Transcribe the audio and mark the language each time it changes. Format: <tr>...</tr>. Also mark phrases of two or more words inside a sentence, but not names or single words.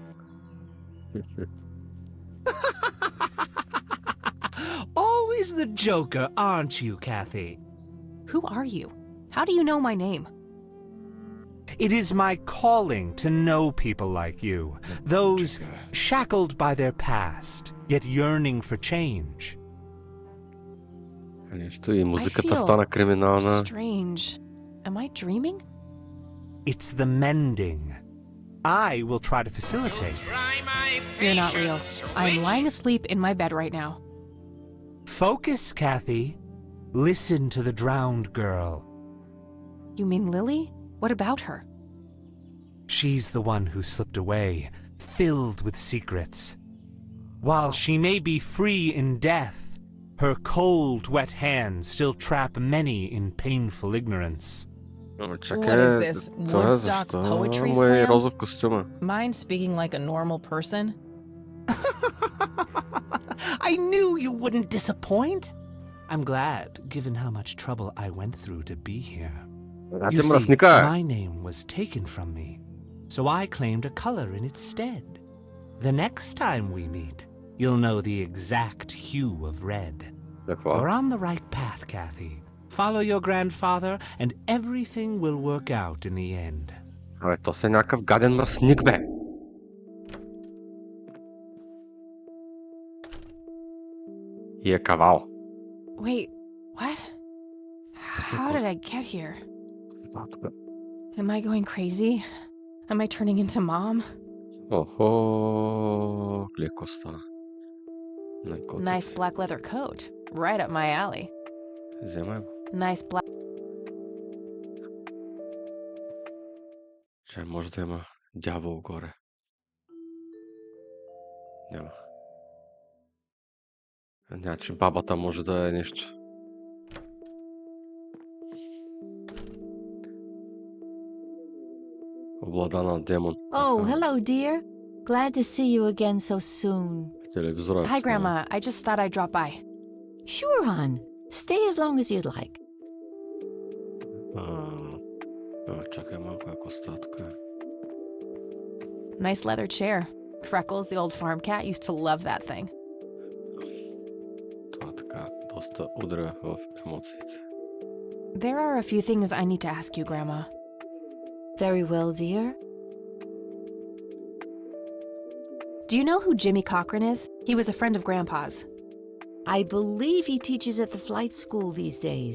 <en>Always the joker, aren't you, Kathy? Who are you? How do you know my name? It is my calling to know people like you, those shackled by their past, yet yearning for change.</en> <bg>Нещо и музиката стана криминална.</bg> <en>Strange. Am I dreaming? It's the mending. I will try to facilitate. You're not real. I'm lying asleep in my bed right now. Focus, Kathy. Listen to the drowned girl. You mean Lily? What about her? She's the one who slipped away, filled with secrets. While she may be free in death, her cold, wet hands still trap many in painful ignorance. What is this, Woodstock poetry slam?</en> <bg>Розов костюма.</bg> <en>Mine speaking like a normal person? I knew you wouldn't disappoint. I'm glad, given how much trouble I went through to be here. You see, my name was taken from me, so I claimed a color in its stead. The next time we meet, you'll know the exact hue of red. We're on the right path, Kathy. Follow your grandfather, and everything will work out in the end.</en> <bg>Абе, то се някакъв гаден мръсник, бе. И е кавал.</bg> <en>Wait, what? How did I get here? Am I going crazy? Am I turning into Mom?</en> <bg>Охо, лекоста.</bg> <en>Nice black leather coat. Right up my alley.</en> <bg>Вземай го.</bg> <en>Nice black...</en> <bg>Че може да има дявол горе. Няма. Значи бабата може да е нещо. Обладана от демон.</bg> <en>Oh, hello, dear. Glad to see you again so soon.</en> <bg>Телевизора.</bg> <en>Hi, Grandma. I just thought I'd drop by. Sure, hon. Stay as long as you'd like.</en> <bg>Чакай малко, ако става тук.</bg> <en>Nice leather chair. Freckles, the old farm cat, used to love that thing.</en> <bg>Това така, доста удря в емоциите.</bg> <en>There are a few things I need to ask you, Grandma. Very well, dear. Do you know who Jimmy Cochran is? He was a friend of Grandpa's. I believe he teaches at the flight school these days.</en>